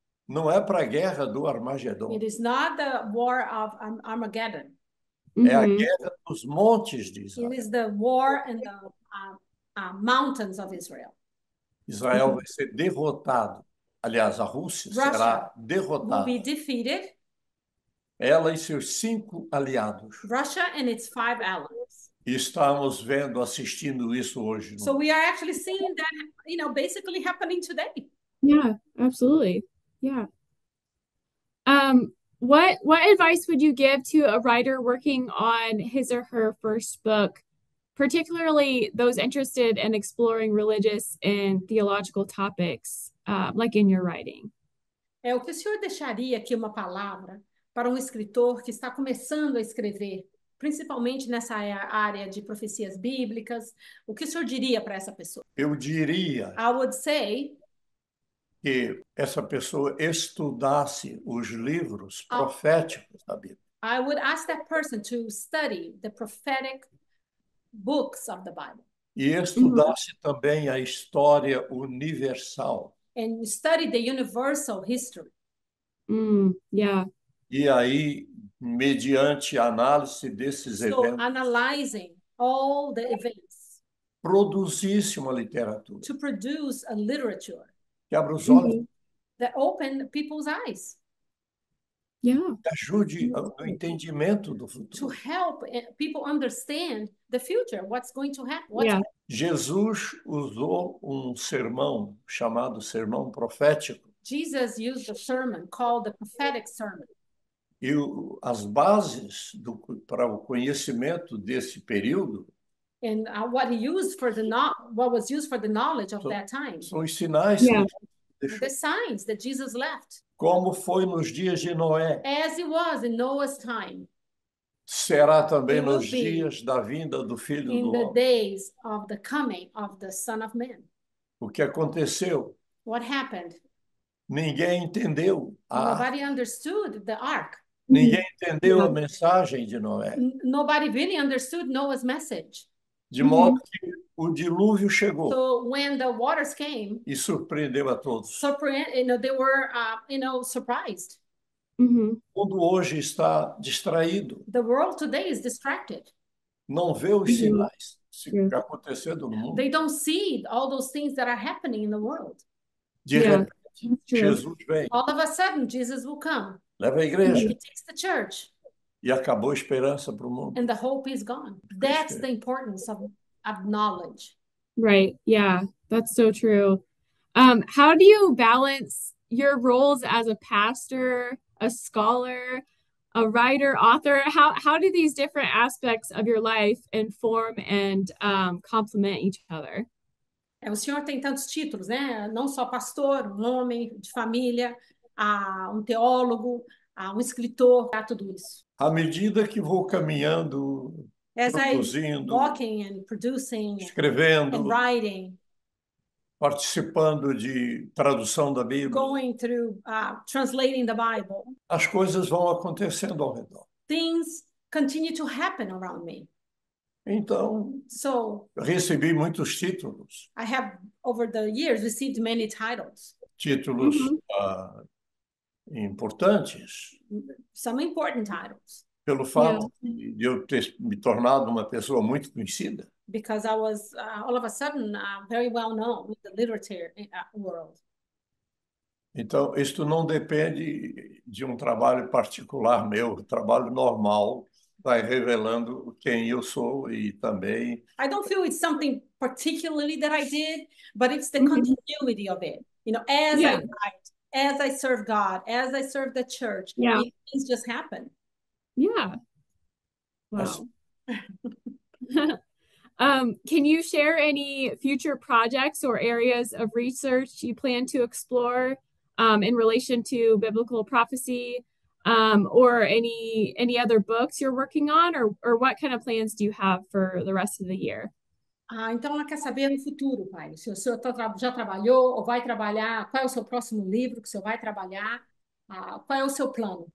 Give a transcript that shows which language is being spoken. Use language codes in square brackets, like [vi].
[pt] Não é para a guerra do Armagedon. [en] It is not the war of Armageddon. [pt] É a guerra dos montes de Israel. [en] It is the war in the mountains of Israel. [pt] Israel vai ser derrotado. Aliás, a Rússia será derrotada. [en] Will be defeated. [pt] Ela e seus 5 aliados. [en] Russia and its 5 allies. [pt] E estamos vendo, assistindo isso hoje. [en] So we are actually seeing that, basically happening today. Yeah, absolutely. Yeah. What advice would you give to a writer working on his or her first book, particularly those interested in exploring religious and theological topics, like in your writing? [pt] O que o senhor deixaria aqui uma palavra para um escritor que está começando a escrever, principalmente nessa área de profecias bíblicas? O que o senhor diria para essa pessoa? Eu diria [en] I would say [pt] que essa pessoa estudasse os livros proféticos da Bíblia. [en] I would ask that person to study the prophetic books of the Bible. [pt] E estudasse também a história universal. [en] And study the universal history. Yeah. [pt] E aí, mediante a análise desses eventos, [en] analyzing all the events, [pt] produzisse uma literatura [en] to produce a literature [pt] que abra os olhos, [en] that open people's eyes, Yeah. [pt] que ajude no entendimento do futuro. [en] to help people understand the future, what's going to happen. Yeah. [pt] Jesus usou sermão chamado sermão profético. [en] Jesus used a sermon called the prophetic sermon. [pt] E as bases para o conhecimento desse período [en] And what he used for what was used for the knowledge of that time. [pt] são os sinais [en] Yeah. [pt] que deixou. [en] The signs that Jesus left. [pt] Como foi nos dias de Noé, [en] As it was in Noah's time. [pt] será também [en] It will [pt] nos [en] be [pt] dias da vinda do Filho [en] in [pt] do [en] the [pt] Homem. [en] days of the coming of the Son of Man. [pt] O que aconteceu? [en] What happened? [pt] Ninguém entendeu [en] Nobody understood the ark. [pt] Ninguém entendeu a mensagem de Noé. [en] Nobody really understood Noah's message. [pt] De modo que o dilúvio chegou [en] So when the waters came, [pt] e surpreendeu a todos. [en] they were, surprised. [pt] O mundo hoje está distraído. [en] The world today is distracted. [pt] Não vê os sinais acontecendo no mundo. [en] They don't see all those things that are happening in the world. [pt] De repente, Jesus vem, [en] All of a sudden, Jesus will come. [pt] leva a igreja [en] He takes the church, [pt] e acabou a esperança para o mundo. [en] and the hope is gone. That's the importance of knowledge. Right. Yeah, that's so true. How do you balance your roles as a pastor, a scholar, a writer, author? How do these different aspects of your life inform and complement each other? [pt] O senhor tem tantos títulos, né? Não só pastor, um homem de família, um teólogo, um escritor, tudo isso. À medida que vou caminhando, produzindo, [en] walking and producing, [pt] escrevendo, [en] and writing, [pt] participando de tradução da Bíblia, [en] going through translating the Bible, [pt] as coisas vão acontecendo ao redor. [en] Things continue to happen around me. [pt] Então, recebi muitos títulos. [en] I have, over the years, received many titles. [pt] Títulos importantes. [en] Some important titles. [pt] Pelo fato de eu ter me tornado uma pessoa muito conhecida. [en] because I was all of a sudden very well known in the literature world. [pt] Então, isso não depende de um trabalho particular meu, o trabalho normal vai revelando quem eu sou e também. [en] I don't feel it's something particularly that I did, but it's the continuity of it. You know, as I write, as I serve God, as I serve the church, things just happen. Yeah. Wow. Can you share any future projects or areas of research you plan to explore in relation to biblical prophecy, or any other books you're working on, or what kind of plans do you have for the rest of the year? [pt] Então ela quer saber no futuro, pai, se o senhor já trabalhou ou vai trabalhar, qual é o seu próximo livro que o senhor vai trabalhar, qual é o seu plano?